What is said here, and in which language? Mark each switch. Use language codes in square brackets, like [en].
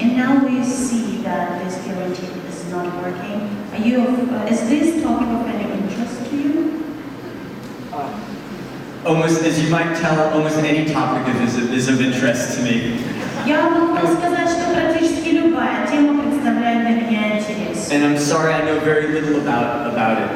[en] And now we see that this guarantee is not working. Is this topic of any interest to you? Almost, as you might tell, almost any topic is of interest to me. [ru] Я могу сказать, что практически любая тема представляет для меня интерес. [en] And I'm sorry, I know very little about it.